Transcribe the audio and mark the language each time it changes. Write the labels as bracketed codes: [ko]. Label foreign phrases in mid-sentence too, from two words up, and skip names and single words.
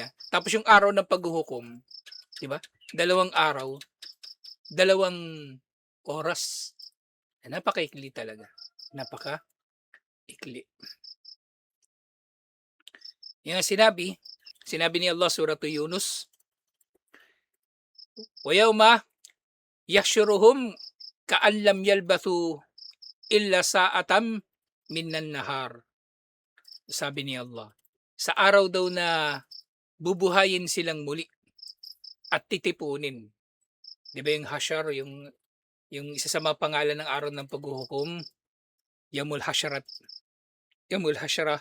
[tl] Tapos yung araw ng paghuhukom, di ba? 2 araw, 2 oras. Napakaikli talaga. Napakaikli. Yung sinabi ni Allah [ar] Suratu Yunus, "ويوم يحشرهم كأن لم يلبثوا إلا ساعة من النهار." [tl] Sabi ni Allah, sa araw daw na bubuhayin silang muli at titipunin. Di ba yung hasyar, yung isa sa mga pangalan ng araw ng paghuhukom, Yamul Hasyarat. Yamul Hasyara.